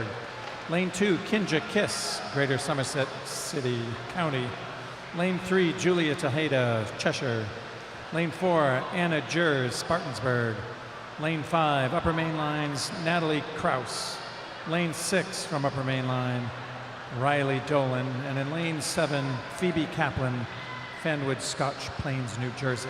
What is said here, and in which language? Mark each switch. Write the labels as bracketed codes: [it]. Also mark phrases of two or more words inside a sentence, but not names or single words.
[en] Lane 2, Kinja Kiss, Greater Somerset City County. Lane 3, Julia Tejeda, Cheshire. Lane 4, Anna Jers, Spartansburg. Lane 5, Upper Main Lines, Natalie Kraus. Lane 6 from Upper Main Line, Riley Dolan. And in lane 7, Phoebe Kaplan, Fanwood, Scotch Plains, New Jersey.